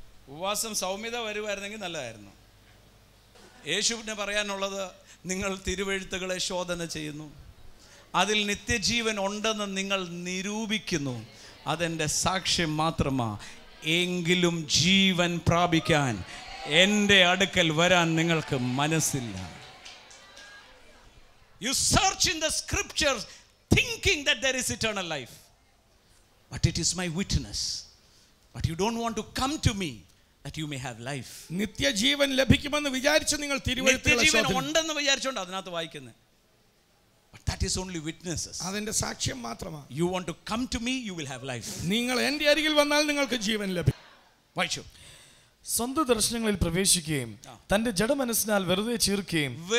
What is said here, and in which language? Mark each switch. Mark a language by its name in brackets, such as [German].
[Malayalam] ഉപവാസം സൗമ്യത വരുമായിരുന്നെങ്കിൽ നല്ലതായിരുന്നു. യേശുവിന് പറയാനുള്ളത്, നിങ്ങൾ തിരുവെഴുത്തുകളെ ശോധന ചെയ്യുന്നു, അതിൽ നിത്യജീവൻ ഉണ്ടെന്ന് നിങ്ങൾ നിരൂപിക്കുന്നു, അതെൻ്റെ സാക്ഷ്യം മാത്രമാ. എങ്കിലും ജീവൻ പ്രാപിക്കാൻ എൻ്റെ അടുക്കൽ വരാൻ നിങ്ങൾക്ക് മനസ്സില്ല. [English] You search in the scriptures thinking that there is eternal life, but it is my witness. But you don't want to come to me that you may have life. [Malayalam] നിത്യജീവൻ ലഭിക്കുമെന്ന് വിചാരിച്ച് നിങ്ങൾ നിത്യജീവൻ ഉണ്ടെന്ന് വിചാരിച്ചുകൊണ്ട് അതിനകത്ത് വായിക്കുന്നത്. [English] But that is only witnesses. [Malayalam] അതിന്റെ സാക്ഷ്യം മാത്രമാണ്. [English] You want to come to me, you will have life. [Malayalam] നിങ്ങൾ എൻ്റെ അരികിൽ വന്നാൽ നിങ്ങൾക്ക് ജീവൻ ലഭിക്കും. വായിച്ചു. സ്വന്തം ദർശനങ്ങളിൽ പ്രവേശിക്കുകയും തന്റെ ജഡമനസ്സിനാൽ വെറുതെ ചീർക്കുകയും